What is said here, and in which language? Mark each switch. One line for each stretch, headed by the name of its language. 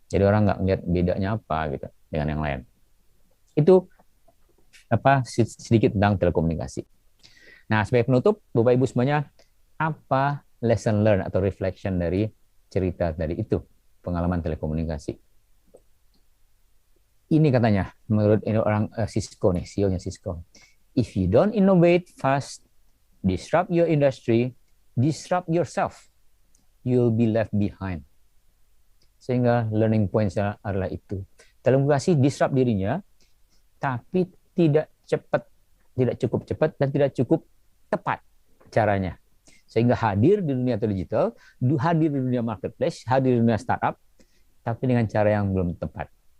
Indonesian: Jadi orang nggak ngeliat bedanya apa gitu dengan yang lain. Itu apa sedikit tentang telekomunikasi. Nah, sebagai penutup, Bapak Ibu semuanya, apa lesson learn atau reflection dari cerita tadi itu, pengalaman telekomunikasi? Ini katanya, menurut ini orang Cisco nih, CEO-nya Cisco.
English: If you don't innovate fast, disrupt your industry, disrupt yourself, you'll be left behind.
Indonesian: Sehingga learning points-nya adalah itu. Telekomunikasi disrupt dirinya, tapi tidak cepat, tidak cukup cepat, dan tidak cukup tepat caranya. Sehingga hadir di dunia digital, hadir di dunia marketplace, hadir di dunia startup, tapi dengan cara yang belum tepat.